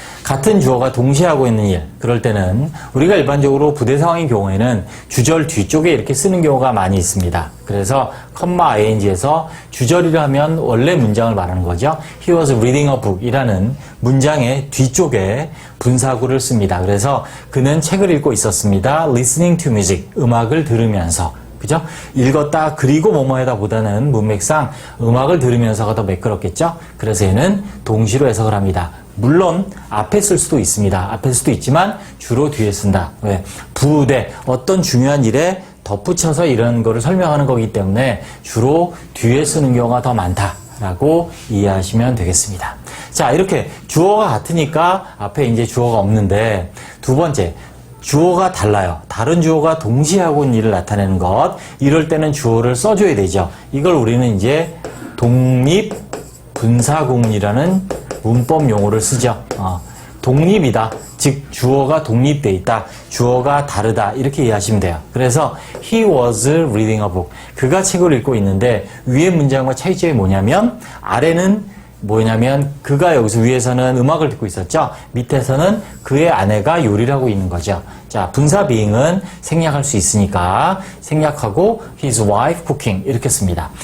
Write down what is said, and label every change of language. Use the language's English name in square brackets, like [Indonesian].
[Korean] 같은 주어가 동시에 하고 있는 일, 그럴 때는 우리가 일반적으로 부대 상황인 경우에는 주절 뒤쪽에 이렇게 쓰는 경우가 많이 있습니다. 그래서 ing에서 주절이라 하면 원래 문장을 말하는 거죠. [English] He was reading a book [Korean] 이라는 문장의 뒤쪽에 분사구를 씁니다. 그래서 그는 책을 읽고 있었습니다. [English] listening to music, [Korean] 음악을 들으면서. 그죠? 읽었다 그리고 뭐뭐하다 보다는 문맥상 음악을 들으면서가 더 매끄럽겠죠? 그래서 얘는 동시로 해석을 합니다. 물론 앞에 쓸 수도 있습니다. 앞에 쓸 수도 있지만 주로 뒤에 쓴다. 왜? 부대, 어떤 중요한 일에 덧붙여서 이런 거를 설명하는 거기 때문에 주로 뒤에 쓰는 경우가 더 많다라고 이해하시면 되겠습니다. 자, 이렇게 주어가 같으니까 앞에 이제 주어가 없는데, 두 번째, 주어가 달라요. 다른 주어가 동시에 하고 있는 일을 나타내는 것. 이럴 때는 주어를 써줘야 되죠. 이걸 우리는 이제 독립분사구문이라는 문법 용어를 쓰죠. 독립이다. 즉 주어가 독립되어 있다. 주어가 다르다. 이렇게 이해하시면 돼요. 그래서 [English] he was reading a book. [Korean] 그가 책을 읽고 있는데 위의 문장과 차이점이 뭐냐면, 아래는 뭐냐면 그가 여기서 위에서는 음악을 듣고 있었죠. 밑에서는 그의 아내가 요리를 하고 있는 거죠. 자, 분사 being은 생략할 수 있으니까 생략하고 [English] his wife cooking [Korean] 이렇게 씁니다.